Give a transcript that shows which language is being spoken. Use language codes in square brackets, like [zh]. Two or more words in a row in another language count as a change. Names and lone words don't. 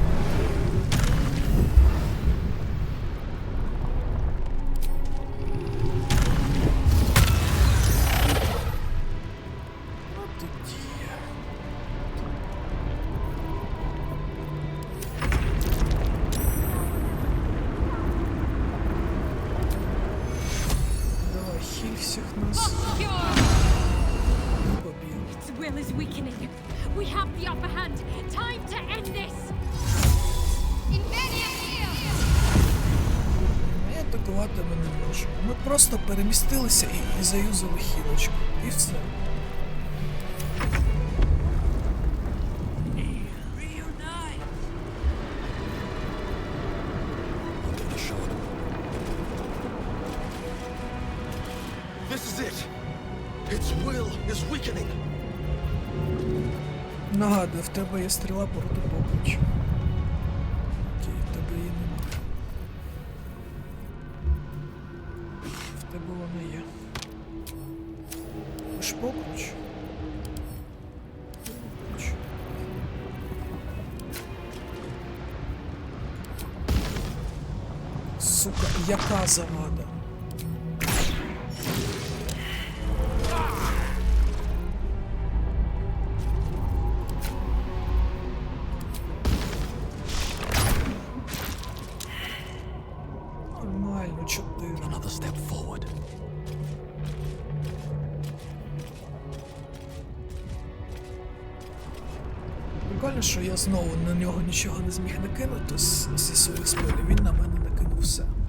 [uk] От тоді. Давай, хіль всіх нас. Не побіг. [en] Its will is weakening. We have the upper hand. Time to end this. [uk] Ми атакувати ми не можемо. Ми просто перемістилися і заюзали хілочку. І все. [en] This is it. Its will is weakening. [uk] Нагадую, в тебе є стріла проти покручу. Окей, в тебе її нема. В тебе вона є. Лиш покруч. Покруч. Сука, яка завада? Нормально, 4. [en] Another step forward. [uk] Прикольно, що я знову на нього нічого не зміг накинути зі своїх спелів, він на мене накинув все.